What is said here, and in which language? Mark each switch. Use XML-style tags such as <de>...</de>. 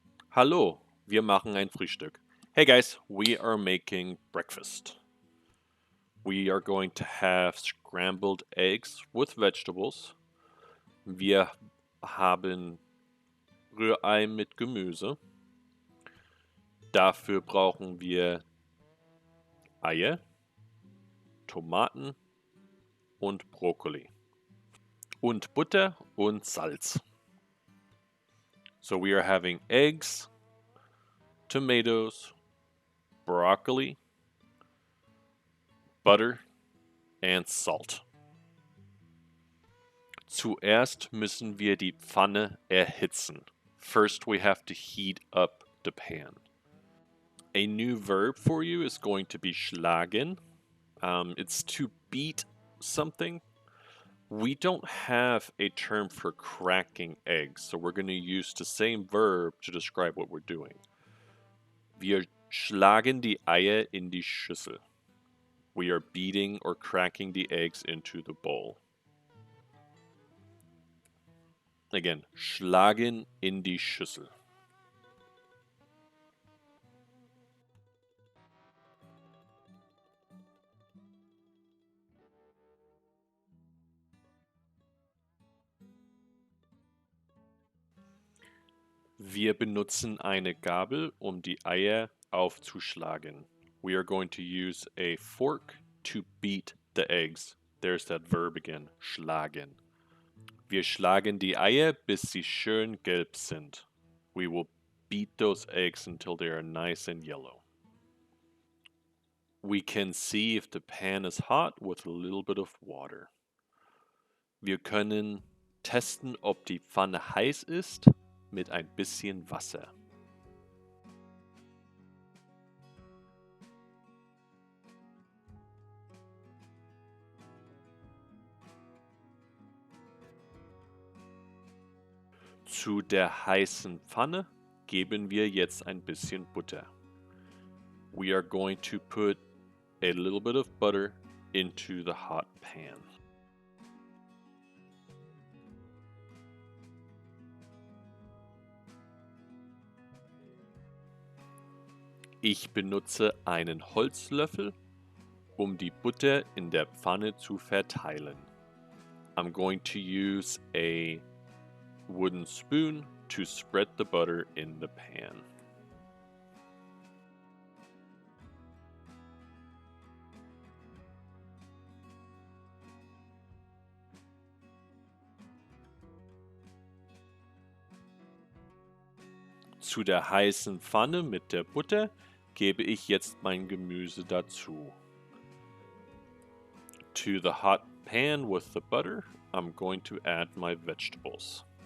<de>Hallo, wir machen ein Frühstück.</de> <en>Hey guys, we are making breakfast. We are going to have scrambled eggs with vegetables.</en> <de>Wir haben Rührei mit Gemüse. Dafür brauchen wir Eier, Tomaten und Brokkoli. Und Butter und Salz.</de> <en>So we are having eggs, tomatoes, broccoli, butter and salt.</en> <de>Zuerst müssen wir die Pfanne erhitzen.</de> <en>First we have to heat up the pan. A new verb for you is going to be schlagen. It's to beat something. We don't have a term for cracking eggs, so we're going to use the same verb to describe what we're doing.</en> <de>Wir schlagen die Eier in die Schüssel.</de> <en>We are beating or cracking the eggs into the bowl.</en> <de>Again, schlagen in die Schüssel. Wir benutzen eine Gabel, um die Eier aufzuschlagen.</de> <en>We are going to use a fork to beat the eggs. There's that verb again, schlagen.</en> <de>Wir schlagen die Eier, bis sie schön gelb sind.</de> <en>We will beat those eggs until they are nice and yellow. We can see if the pan is hot with a little bit of water.</en> <de>Wir können testen, ob die Pfanne heiß ist, mit ein bisschen Wasser. Zu der heißen Pfanne geben wir jetzt ein bisschen Butter.</de> <en>We are going to put a little bit of butter into the hot pan.</en> <de>Ich benutze einen Holzlöffel, um die Butter in der Pfanne zu verteilen.</de> <en>I'm going to use a wooden spoon to spread the butter in the pan.</en> <de>Zu der heißen Pfanne mit der Butter gebe ich jetzt mein Gemüse dazu.</de> <en>To the hot pan with the butter, I'm going to add my vegetables.</en>